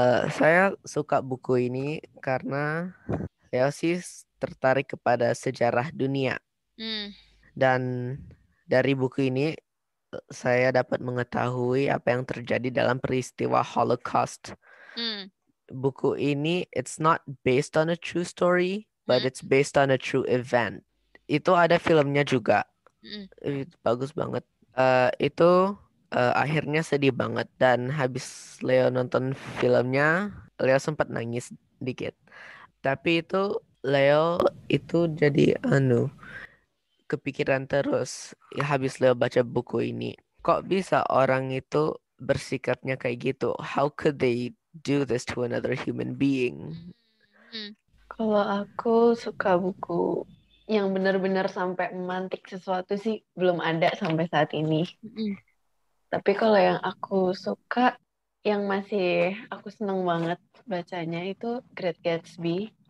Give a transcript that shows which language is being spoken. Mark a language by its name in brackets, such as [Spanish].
[Indonesian] Saya suka buku ini karena Leo sih tertarik kepada sejarah dunia. Dan dari buku ini saya dapat mengetahui apa yang terjadi dalam peristiwa Holocaust. Buku ini [English] it's not based on a true story, but it's based on a true event. [Indonesian] Itu ada filmnya juga. Bagus banget. Itu akhirnya sedih banget, dan habis Leo nonton filmnya, Leo sempat nangis dikit. Tapi itu Leo itu jadi kepikiran terus ya habis Leo baca buku ini. Kok bisa orang itu bersikapnya kayak gitu? [English] How could they do this to another human being? [Indonesian] Kalau aku suka buku yang benar-benar sampai memantik sesuatu sih belum ada sampai saat ini. Tapi kalau yang aku suka, yang masih aku seneng banget bacanya itu Great Gatsby.